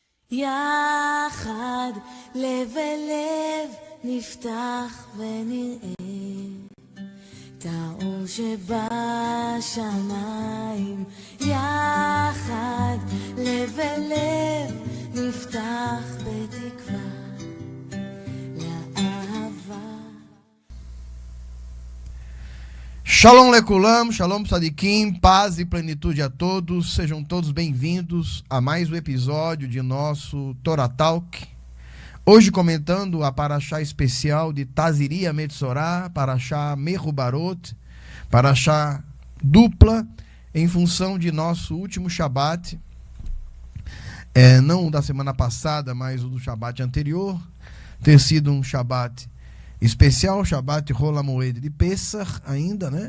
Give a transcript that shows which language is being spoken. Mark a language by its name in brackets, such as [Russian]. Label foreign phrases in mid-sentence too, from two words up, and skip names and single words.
[Hebrew] יחד לב אל לב נפתח ונראה את האור שבשמיים. יחד לב אל לב נפתח בתקווה לאהבה. שלום לכולם, שלום צדיקים, [Portuguese] paz e plenitude a todos, sejam todos bem-vindos a mais um episódio de nosso Torah Talk. Hoje comentando a Parashá especial de Tazria Metzorah, [Hebrew] פרשה מחוברות, [Portuguese] Parashá dupla, em função de nosso último Shabat, não o da semana passada, mas o do Shabat anterior, ter sido um Shabat especial, [Hebrew] שבת חול המועד [Portuguese] de Pesach ainda, né?